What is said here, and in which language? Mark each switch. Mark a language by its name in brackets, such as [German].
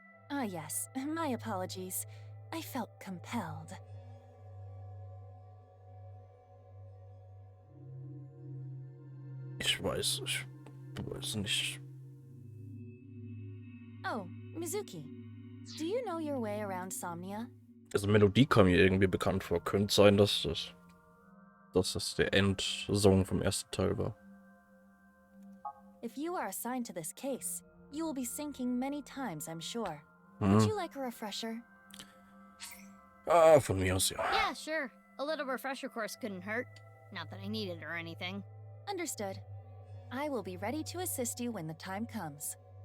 [English] Ah, yes. My apologies. I felt compelled. [German] Ich weiß nicht. [English] Oh, Mizuki. Do you know your way around Somnia? [German] Also Melodie kam mir irgendwie bekannt vor. Könnte sein, dass das der Endsong vom ersten Teil war. [English] If you are assigned to this case, you will be sinking many times, I'm sure. Would you like a refresher? [German] Ah, von mir aus ja. [English] Yeah, sure. A little refresher course couldn't hurt. Not that I need it or anything. Understood. I will be ready to assist you when the time comes.